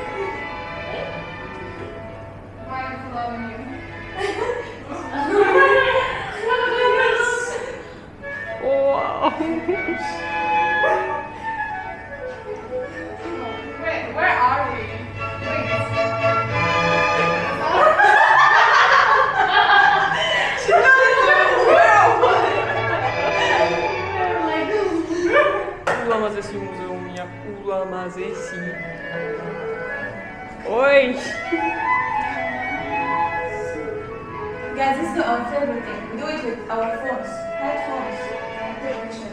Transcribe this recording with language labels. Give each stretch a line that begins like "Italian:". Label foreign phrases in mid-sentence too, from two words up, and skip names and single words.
English: Why I'm following you? Wow. Where are we?
Georgian: ულამაზესი მუზეუმია, ულამაზესი.
English: Oi! Guys, this is not our favorite thing. We do it with our phones, headphones, and television.